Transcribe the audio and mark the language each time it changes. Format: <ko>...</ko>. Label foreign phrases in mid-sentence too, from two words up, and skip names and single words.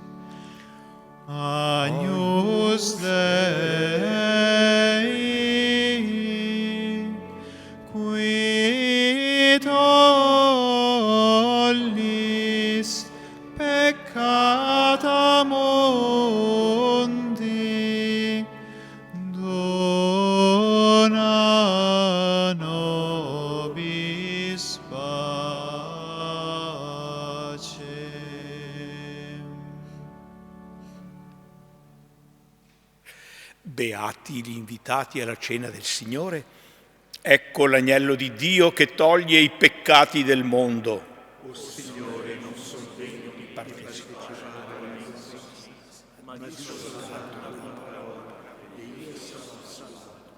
<la>Agnus Dei, qui tollis peccata mundi, dona nobis pacem.</la> <it>Beati gli invitati alla cena del Signore. Ecco l'agnello di Dio che toglie i peccati del mondo. O Signore, non sono degno di partecipare alla messa, ma di soltanto una parola e io sarò salvato.</it>